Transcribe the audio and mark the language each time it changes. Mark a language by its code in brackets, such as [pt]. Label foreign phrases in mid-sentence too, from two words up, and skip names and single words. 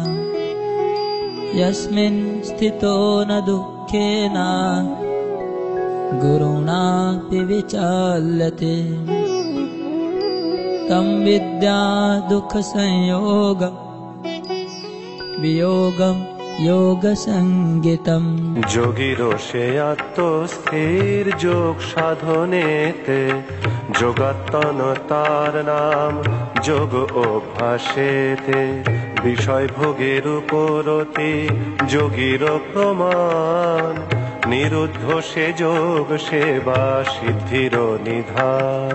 [sa] यस्मिन् स्थितो न दुःखेन गुरुणापि विचाल्यते तं विद्या दुःख संयोग वियोगं योगसङ्गितम् [bn] যোগীর সে আত্মস্থির যোগ সাধনেতে, যোগাত্তন তার নাম যোগ অভ্যাসেতে। বিষয় ভোগের উপরতি যোগীর প্রমাণ, নিরুদ্ধ সে যোগ সেবা সিদ্ধির নিধান।